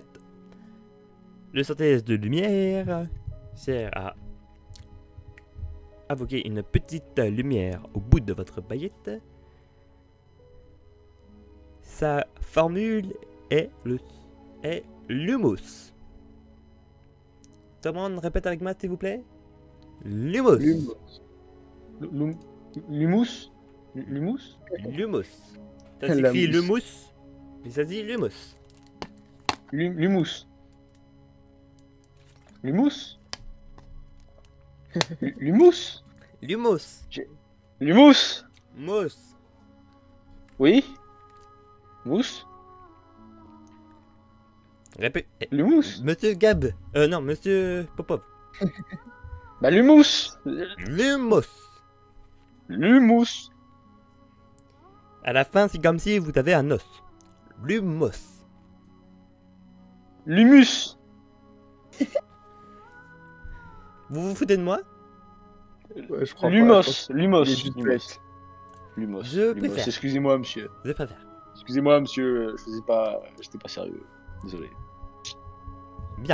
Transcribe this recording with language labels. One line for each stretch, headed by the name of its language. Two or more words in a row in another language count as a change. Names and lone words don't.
French: Le sortilège de lumière sert à invoquer une petite lumière au bout de votre baguette. Sa formule est Lumos. Tout le monde répète avec moi, s'il vous plaît. Lumos. Lumos. Lumous. Lumous. Lumos. Ça La s'écrit mousse. Lumos. Il s'agit Lumos. Lumous. Lumous. Lumous. Lumos. Lumous. Mos. Oui. Mousse. Lumous. Monsieur Gab. Non, monsieur Popov. Bah Lumous. Lumos. Lumous. À la fin, c'est comme si vous avez un os. Lumos. Lumus. Vous vous foutez de moi? Ouais, je crois pas, Lumos. Lumos. il est juste Lumos. bête. Lumos. Je Lumos. préfère. Excusez-moi, monsieur. Je préfère. Excusez-moi, monsieur. Je faisais pas. J'étais pas sérieux. Désolé. Bien.